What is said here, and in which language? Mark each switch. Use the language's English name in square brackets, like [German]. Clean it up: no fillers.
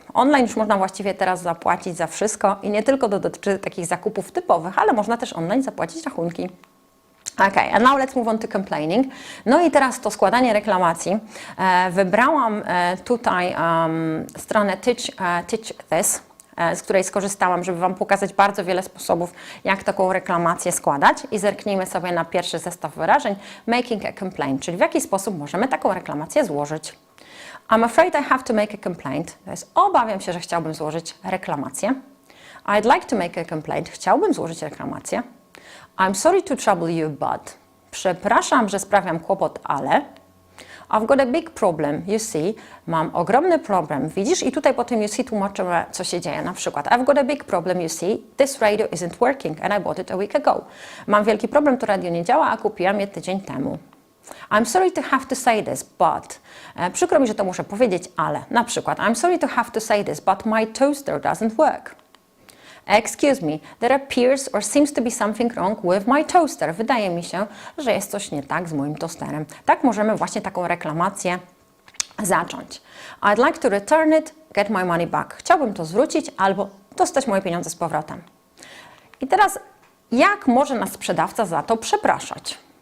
[Polish] Online już można właściwie teraz zapłacić za wszystko i nie tylko dotyczy takich zakupów typowych, ale można też online zapłacić rachunki. [English] Okay, and now let's move on to complaining. [Polish] No i teraz to składanie reklamacji. Wybrałam tutaj stronę Teach This, z której skorzystałam, żeby Wam pokazać bardzo wiele sposobów, jak taką reklamację składać. I zerknijmy sobie na pierwszy zestaw wyrażeń, [English] making a complaint, [Polish] czyli w jaki sposób możemy taką reklamację złożyć. [English] I'm afraid I have to make a complaint. [Polish] To jest obawiam się, że chciałbym złożyć reklamację. [English] I'd like to make a complaint. [Polish] Chciałbym złożyć reklamację. [English] I'm sorry to trouble you, but. [Polish] Przepraszam, że sprawiam kłopot, ale. [English] I've got a big problem, you see. [Polish] Mam ogromny problem, widzisz? I tutaj po tym you see tłumaczymy, co się dzieje. Na przykład, [English] I've got a big problem, you see. This radio isn't working and I bought it a week ago. [Polish] Mam wielki problem, to radio nie działa, a kupiłam je tydzień temu. [English] I'm sorry to have to say this, but. [Polish] Przykro mi, że to muszę powiedzieć, ale. Na przykład, [English] I'm sorry to have to say this, but my toaster doesn't work. Excuse me, there appears or seems to be something wrong with my toaster. [Polish] Wydaje mi się, że jest coś nie tak z moim tosterem. Tak możemy właśnie taką reklamację zacząć. [English] I'd like to return it, get my money back. [Polish] Chciałbym to zwrócić albo dostać moje pieniądze z powrotem. I teraz, jak może nas sprzedawca za to przepraszać?